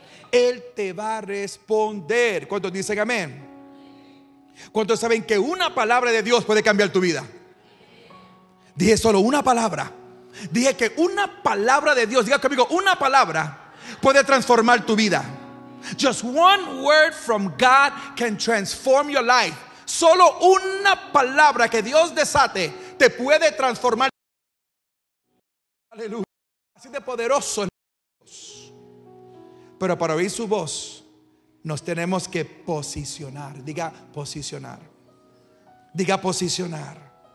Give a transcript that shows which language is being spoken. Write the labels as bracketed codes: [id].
[es] Él te va a responder. ¿Cuántos dicen amén? ¿Cuántos saben que una palabra de Dios puede cambiar tu vida? Dije solo una palabra. Dije que una palabra de Dios, diga conmigo, una palabra puede transformar tu vida. [en] Just one word from God can transform your life. [es] Solo una palabra que Dios desate te puede transformar. Aleluya. Así de poderoso es Dios. Pero para oír su voz nos tenemos que posicionar. Diga posicionar. Diga posicionar.